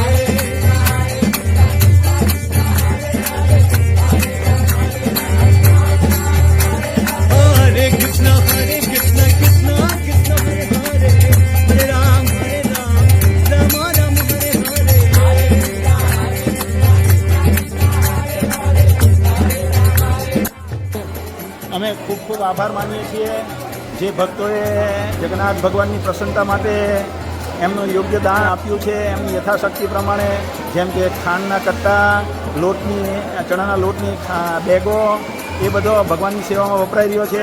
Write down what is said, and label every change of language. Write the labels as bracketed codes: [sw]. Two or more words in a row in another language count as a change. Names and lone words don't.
[sa] हरे कृष्ण कृष्ण कृष्ण हरे हरे हरे राम राम राम हरे हरे. [gu] અમે ખૂબ ખૂબ આભાર માનીએ છીએ જે ભક્તોએ જગન્નાથ ભગવાનની પ્રસન્નતા માટે એમનું યોગ્ય દાન આપ્યું છે. એમની યથાશક્તિ પ્રમાણે, જેમ કે ખાંડના કટ્ટા, ચણાના લોટની બેગો, એ બધો ભગવાનની સેવામાં વપરાઈ રહ્યો છે.